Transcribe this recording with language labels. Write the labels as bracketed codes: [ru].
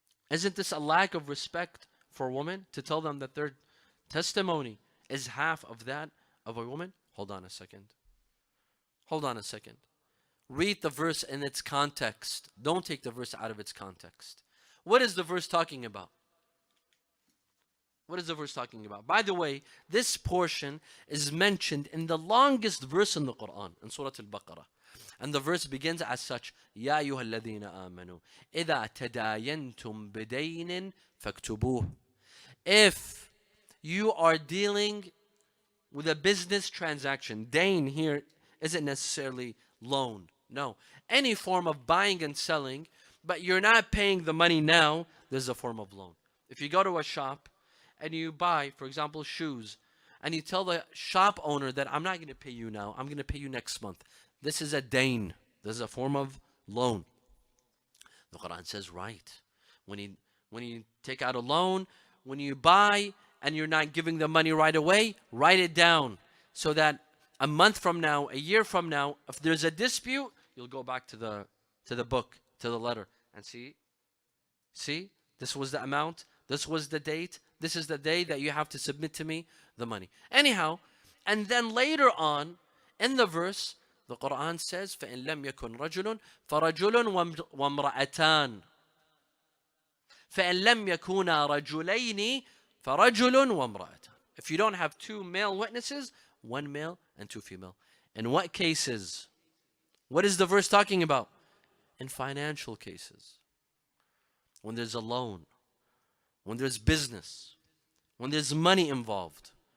[en] Isn't this a lack of respect for women to tell them that their testimony is half of that of a woman? Hold on a second. Hold on a second. Read the verse in its context. Don't take the verse out of its context. What is the verse talking about? What is the verse talking about? By the way, this portion is mentioned in the longest verse in the Quran, in Surah Al-Baqarah. And the verse begins as such, [ar] يَا أَيُّهَا الَّذِينَ آمَنُوا إِذَا تَدَايَنْتُمْ بِدَيْنٍ فَاكْتُبُوهُ. [en] If you are dealing with a business transaction, dain here isn't necessarily loan. No. Any form of buying and selling, but you're not paying the money now, there's a form of loan. If you go to a shop and you buy, for example, shoes, and you tell the shop owner that I'm not going to pay you now, I'm going to pay you next month. This is a dain. This is a form of loan. The Quran says, right. When you take out a loan, when you buy and you're not giving the money right away, write it down so that a month from now, a year from now, if there's a dispute, you'll go back to the book, to the letter, and see, this was the amount, this was the date, this is the day that you have to submit to me the money. Anyhow, and then later on in the verse, the Quran says, [ar] فَإِن لَمْ يَكُنْ رَجُلٌ فَرَجُلٌ وَامْرَأَتَانِ فَإِن لَمْ يَكُونَا رَجُلَيْنِ فَرَجُلٌ وَامْرَأَتَانِ. [en] If you don't have two male witnesses, one male and two female. In what cases? What is the verse talking about? In financial cases. When there's a loan, when there's business, when there's money involved.